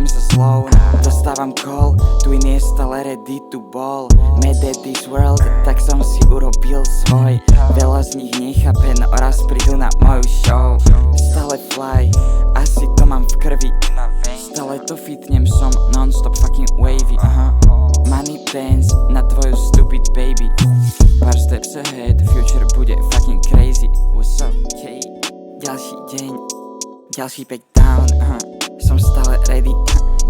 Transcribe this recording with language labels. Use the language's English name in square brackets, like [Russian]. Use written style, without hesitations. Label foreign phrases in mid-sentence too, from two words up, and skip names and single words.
[Slovak] slow. Dostávam call, Twin je stále [English] ready to ball. Mad at this world, [Slovak] tak som si urobil svoj. Veľa z nich nechápe, no raz prídu na moju show. Stále fly, asi to mám v krvi. Stále to fitnem, som [English] non-stop fucking wavy. Money dance [Slovak] na tvoju [English] stupid baby. Pár steps ahead, future bude fucking crazy. What's up, Kate? [Slovak] Ďalší deň, ďalší [English] back down. [Slovak] Som stále ready.